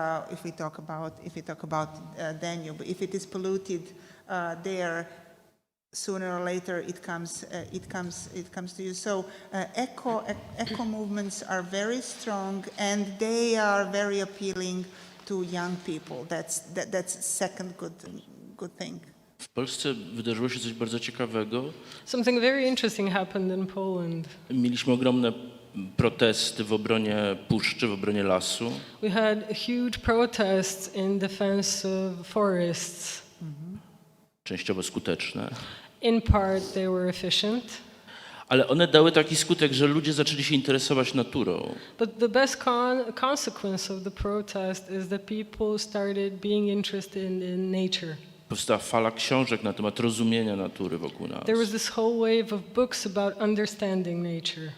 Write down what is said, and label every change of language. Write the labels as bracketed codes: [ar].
[en] If we talk about Danube, if it is polluted there, sooner or later it comes to you. So eco movements are very strong, and they are very appealing to young people. That's second good thing. [pl] W Polsce wydarzyło się coś bardzo ciekawego. [en] Something very interesting happened in Poland. [pl] Mieliśmy ogromne protesty w obronie puszczy, w obronie lasu. [en] We had huge protests in defense of forests. [pl] Częściowo skuteczne. [en] In part, they were efficient. [pl] Ale one dały taki skutek, że ludzie zaczęli się interesować naturą. [en] But the best consequence of the protest is that people started being interested in nature. [pl] Powstała fala książek na temat rozumienia natury wokół nas. [en] There was this whole wave of books about understanding nature.